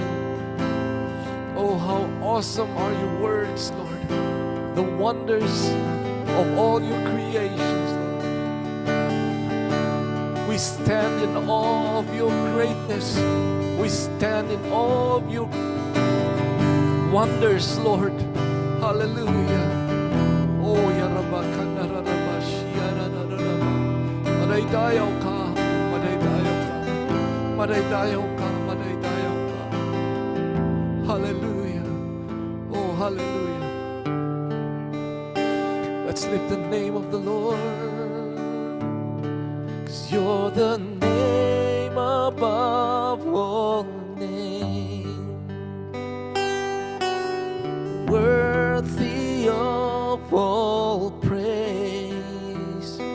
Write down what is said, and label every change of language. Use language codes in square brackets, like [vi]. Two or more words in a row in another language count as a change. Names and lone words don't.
[en] Oh, how awesome are your words, Lord. The wonders of all your creations, Lord. We stand in awe of your greatness. We stand in awe of your wonders, Lord. Hallelujah. Oh, Yarabakana Radabashia Radadaba. [ilo] Madaydayaw ka, madaydayaw ka, madaydayaw ka, madaydayaw ka. [en] Hallelujah. Oh, hallelujah. Let's lift the name of the Lord. 'Cause you're the name above all names, worthy of all praise.